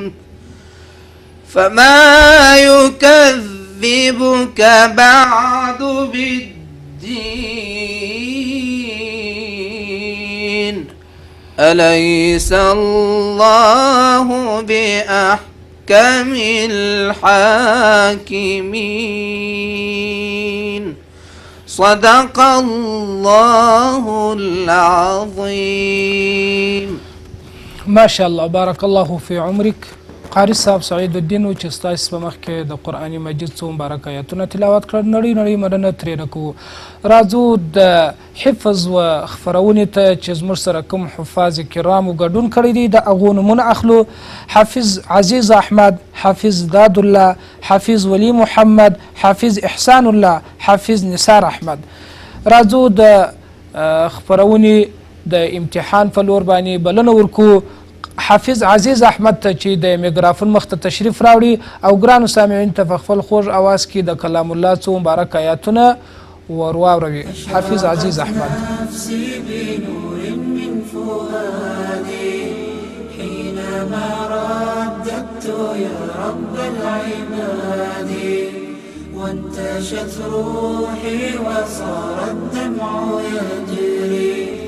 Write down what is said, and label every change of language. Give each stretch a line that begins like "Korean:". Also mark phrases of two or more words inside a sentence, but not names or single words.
Arabic: فما يكذبك بعد بالدين أليس الله بأحكم الحاكمين. صدق الله العظيم. ما شاء الله بارك الله في عمرك.
Pashto: قاري صاحب سعید الدین چې ستاسو په مخ کې د قرآن مجید څو مبارک آیتونه تلاوت کړل، نړۍ مننه ترې نه کوو. راځو د حفظ و خپرونې ته چې زموږ سره کوم حفاظ کرامو ګډون کړی دی د هغو نومونه اخلو: حافظ عزیز احمد، حافظ داد الله، حافظ ولی محمد، حافظ احسان الله، حافظ نثار احمد. راځو د خپرونې د امتحان په لور باندې بلنه ورکو. حافظ عزیز احمد ته چې د میکرافون مخ ته تشریف راوړي او ګرانو سامعین ته په خپل خوږ اواز کې د کلام الله څو مبارک آیاتونه ورواوروي. حافظ عزیز احمد.
Arabic: نفسي بنور من فؤادي حينما رددت يا رب العباد وانتشت روحي وصار الدمع يجري.